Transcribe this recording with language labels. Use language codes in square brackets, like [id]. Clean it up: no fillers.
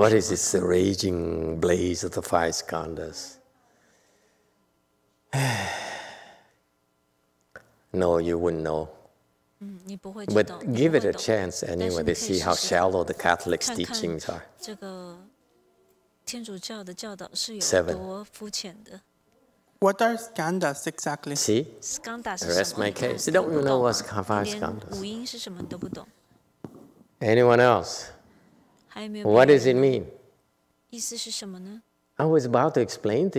[en] What is this raging blaze of the five skandhas? No, you wouldn't know. [zh] 你不会知道。 [en] But give it a chance anyway to see how shallow the Catholic teachings are. [zh] 这个天主教的教导是有多肤浅的。 [en] What are skandhas exactly? See? Skandha The rest my case. You don't even know what's five skandhas. [zh] 五音是什么都不懂。 [en] Anyone else? What does it mean? [zh] 意思是什么呢？ [en] I was about to explain to